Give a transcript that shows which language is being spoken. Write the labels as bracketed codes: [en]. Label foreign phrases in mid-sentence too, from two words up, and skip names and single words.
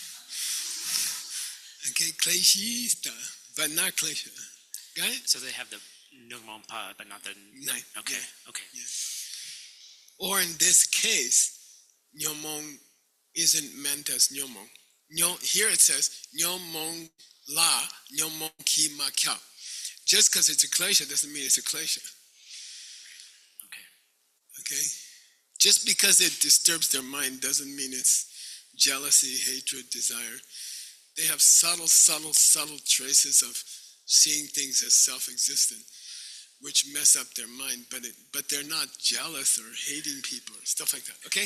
[en] Okay, kleshista, but not klesha. Got it? So they have the nyomon pa, but not the... Okay, yeah. okay. Yeah. Or in this case, nyomon isn't meant as nyomon. Here it says, [bo] nyomon la, nyomon ki ma kya. [en] Just because it's a klesha doesn't mean it's a klesha. Okay? Just because it disturbs their mind doesn't mean it's jealousy, hatred, desire. They have subtle traces of seeing things as self-existent, which mess up their mind, but they're not jealous or hating people or stuff like that, okay?